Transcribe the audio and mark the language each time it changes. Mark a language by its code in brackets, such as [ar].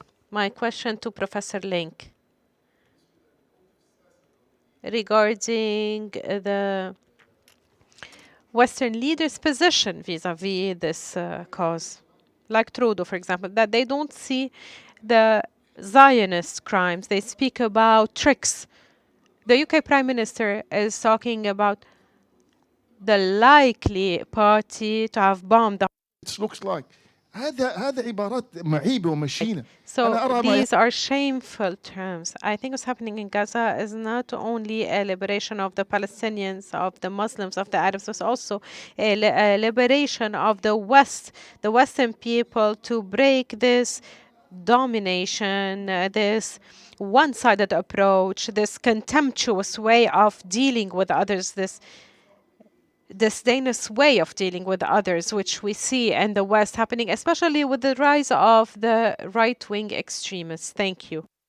[en] My question to Professor Lynk regarding the Western leaders' position vis-à-vis this cause, like Trudeau, for example, that they don't see the Zionist crimes. They speak about tricks. The UK Prime Minister is talking about the likely party to have bombed the It looks like [ar] هذا عبارات معيبة ومشينة. [en] So these are shameful terms. I think what's happening in Gaza is not only a liberation of the Palestinians, of the Muslims, of the Arabs, but also a liberation of the West, the Western people, to break this domination, this one-sided approach, this contemptuous way of dealing with others, this disdainous way of dealing with others, which we see in the West happening, especially with the rise of the right-wing extremists. Thank you.